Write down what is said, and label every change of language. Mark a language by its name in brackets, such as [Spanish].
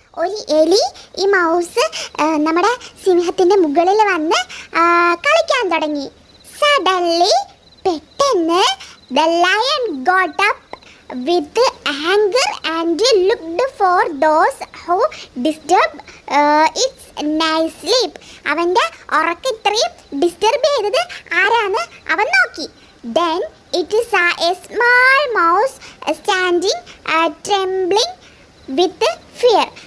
[Malayalam] ഒരു എലി ഈ മൗസ് നമ്മുടെ സിംഹത്തിന്റെ മുകളിൽ വന്ന് കളിക്കാൻ തുടങ്ങി. [English] Suddenly, [Malayalam] പെട്ടെന്ന് [English] the lion got up with anger and looked for those who disturbed its nice sleep. [Malayalam] അവന്റെ ഉറക്കം ഇത്രയും ഡിസ്റ്റർബ് ചെയ്തത് ആരാന്ന് അവൻ നോക്കി. [English] Then it saw a small mouse standing trembling with fear.